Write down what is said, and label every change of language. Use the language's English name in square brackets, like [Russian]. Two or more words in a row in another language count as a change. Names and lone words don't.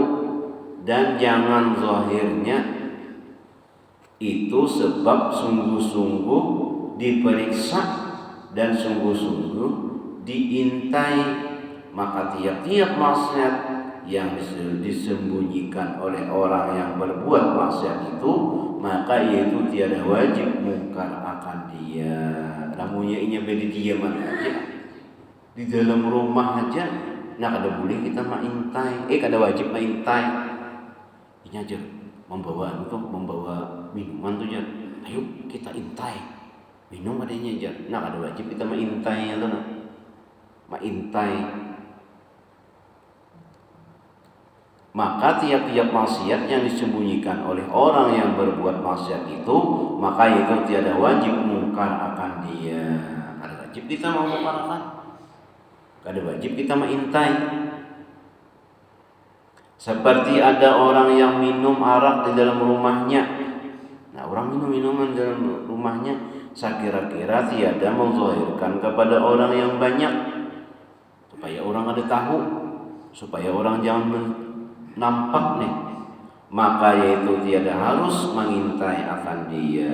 [Malay] Dan jangan zahirnya itu sebab sungguh-sungguh diperiksa dan sungguh-sungguh diintai. Maka tiap-tiap maksiat yang disembunyikan oleh orang yang berbuat maksiat itu, maka yaitu tiada wajib mungkar akan dia. [Banjar] Namunnya inya beli diaman aja di dalam rumah aja, nah kada boleh kita maintai, kada wajib maintai. Inya aja membawa minuman tuh aja, ayo kita intai minum adanya aja, nah kada wajib kita maintai itu nah, maintai. [Malay] Maka tiap-tiap maksiat yang disembunyikan oleh orang yang berbuat maksiat itu, maka itu tiada wajib mungkar akan dia. [Banjar] Kada wajib kita mau mengungkarkan, kada wajib kita mengintai. [Malay] Seperti ada orang yang minum arak di dalam rumahnya. Nah, orang minum minuman di dalam rumahnya, saya kira-kira tiada menzahirkan kepada orang yang banyak, supaya orang ada tahu, supaya orang jangan nampak nih, maka yaitu tiada harus mengintai akan dia.